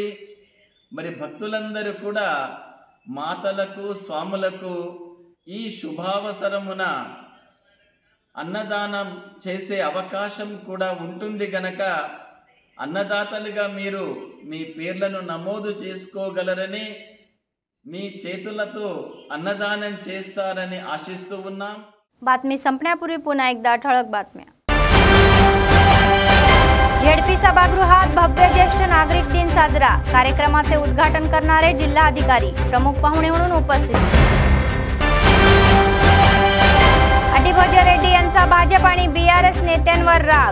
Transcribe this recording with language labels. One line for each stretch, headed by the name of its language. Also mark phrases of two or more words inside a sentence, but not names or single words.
Telugu: మరి భక్తులందరూ కూడా మాతలకు స్వాములకు ఈ శుభావసరమున అన్నదానం చేసే అవకాశం కూడా ఉంటుంది గనక అన్నదాతలుగా మీరు మీ పేర్లను నమోదు చేసుకోగలరని, మీ చేతులతో అన్నదానం చేస్తారని ఆశిస్తూ ఉన్నాం.
Marathi: बातमी संपण्यापूर्वी पुन्हा एकदा ठळक बातम्या। झेडपी सभागृहात भव्य ज्येष्ठ नागरिक दिन साजरा। कार्यक्रमाचे उद्घाटन करणारे जिल्हाधिकारी प्रमुख पाहुणे म्हणून उपस्थित। अडिभोज रेड्डी यांचा भाजप आणि बीआरएस नेत्यांवर राग।